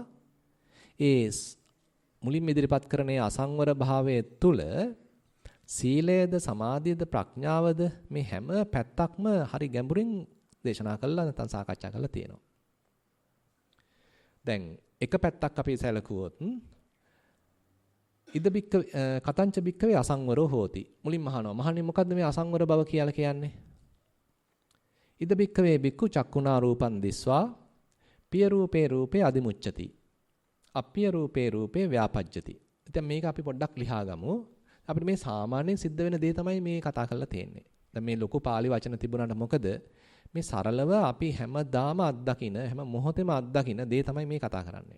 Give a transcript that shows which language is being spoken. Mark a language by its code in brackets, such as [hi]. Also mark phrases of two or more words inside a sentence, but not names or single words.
[si] ඒ මුලින්ම ඉදිරිපත් කරන අසංවර භාවයේ තුල සීලයද සමාධියද ප්‍රඥාවද මේ හැම පැත්තක්ම හරි ගැඹුරින් දේශනා කළා නැත්නම් සාකච්ඡා කරලා තියෙනවා. දැන් එක පැත්තක් අපි සැලකුවොත් [pi] ඉද බික්ක කතංච බික්කවේ අසංවරෝ හෝති. [si] මුලින්ම අහනවා මහන්නේ මොකද්ද මේ අසංවර බව කියලා කියන්නේ? [pi] ඉද බික්කවේ බික්කු චක්කුණා රූපං දිස්වා පිය රූපේ රූපේ අදිමුච්ඡති. අප්පිය රූපේ රූපේ ව්‍යාපජ්ජති. [si] ඉතින් මේක අපි පොඩ්ඩක් ලියා ගමු. අපිට මේ සාමාන්‍යයෙන් සිද්ධ වෙන දේ තමයි මේ කතා කරලා තියෙන්නේ. දැන් මේ ලොකු පාළි වචන තිබුණාට මොකද මේ සරලව අපි හැමදාම අත්දකින හැම මොහොතෙම අත්දකින දේ තමයි මේ කතා කරන්නේ.